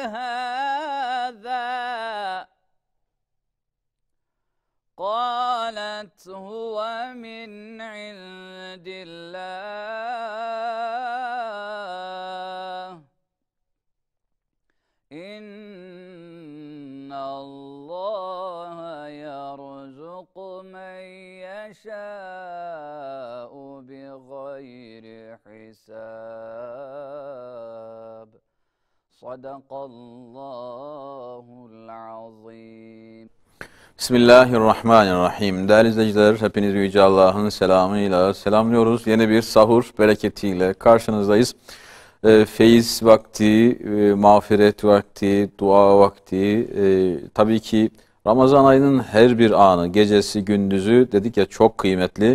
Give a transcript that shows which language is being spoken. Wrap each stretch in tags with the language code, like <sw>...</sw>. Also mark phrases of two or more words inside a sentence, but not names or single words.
<ar>هذا قالت هو من عند الله إن الله يرزق من يشاء بغير حساب. صدق الله العظيم. Bismillahirrahmanirrahim.</ar> <tr>Değerli izleyiciler, hepinizi Yüce Allah'ın selamıyla selamlıyoruz. Yeni bir sahur bereketiyle karşınızdayız. Feyiz vakti, mağfiret vakti, dua vakti. Tabii ki Ramazan ayının her bir anı, gecesi, gündüzü dedik ya çok kıymetli.</tr>